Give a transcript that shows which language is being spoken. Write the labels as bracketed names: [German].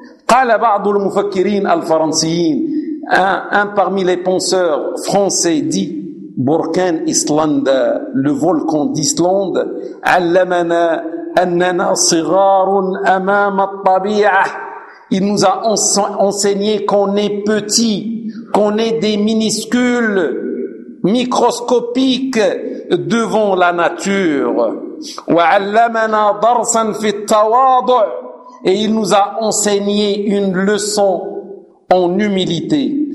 [Arabic] قال بعض المفكرين الفرنسيين. [French] Un parmi les penseurs français dit [Arabic] بركان إسلندا. [French] Le volcan d'Islande. [Arabic] علمنا أننا صغار أمام الطبيعة. [French] Il nous a enseigné qu'on est petit, qu'on est des minuscules microscopiques devant la nature. [Arabic] وعلمنا درسا في التواضع. [French] Et il nous a enseigné une leçon en humilité.